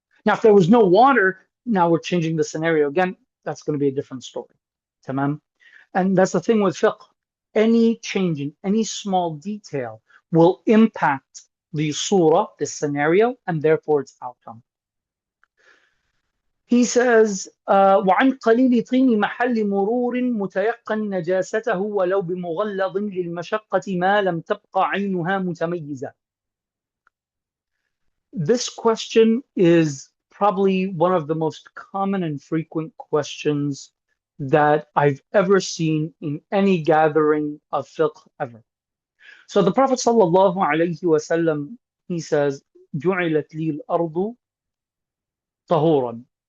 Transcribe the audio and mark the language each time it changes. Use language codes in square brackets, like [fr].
[en] Now, if there was no water, now we're changing the scenario again. That's going to be a different story. Tamam? And that's the thing with fiqh. Any change in any small detail will impact the surah, the scenario, and therefore its outcome. He says, [ar] وعن قليل طين محل مرور متيقن نجاسته ولو بمغلظ للمشقة ما لم تبقى عينها متميزة. [en] This question is probably one of the most common and frequent questions that I've ever seen in any gathering of fiqh ever. So the Prophet sallallahu alaihi wasallam, he says, [ar] جُعِلَتْ لِي الْأَرْضُ طَهُورًا.